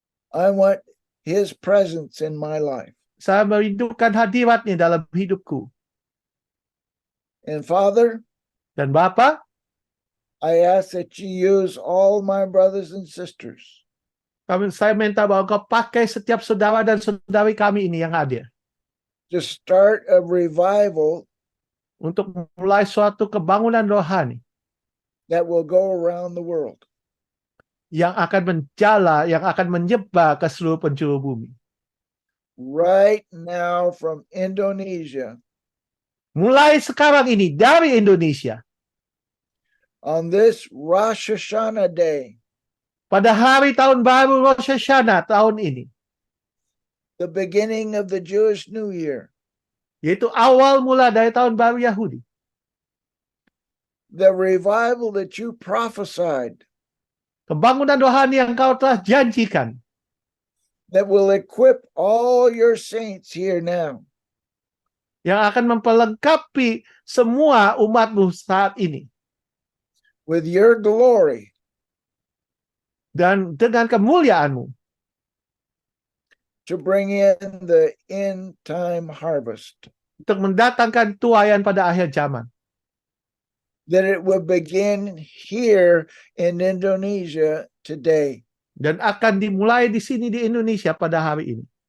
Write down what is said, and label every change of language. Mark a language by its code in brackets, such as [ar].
[en] I want his presence in my life. [id] Saya merindukan hadiratnya dalam hidupku. [en] And Father, [id] Dan Bapa, [en] I ask that you use all my brothers and sisters [id] saya minta bahwa Engkau pakai setiap saudara dan saudari kami ini yang hadir [en] to start a revival [id] untuk mulai suatu kebangunan rohani [en] that will go around the world. [id] yang akan menjala, yang akan menyebar ke seluruh penjuru bumi. [en] Right now from Indonesia [id] Mulai sekarang ini dari Indonesia, [en] on this Rosh Hashanah day, [id] pada hari tahun baru Rosh Hashanah tahun ini, [en] the beginning of the Jewish New Year, [id] yaitu awal mula dari tahun baru Yahudi, [en] the revival that you prophesied [id] kebangunan rohani yang kau telah janjikan, [en] that will equip all your saints here now [id] yang akan memperlengkapi semua umatmu saat ini, [en] with your glory, [id] dan dengan kemuliaanmu, [en] to bring in the end time harvest, [id] untuk mendatangkan tuaian pada akhir zaman, [en] that it will begin here in Indonesia today. [id] dan akan dimulai di sini di Indonesia pada hari ini,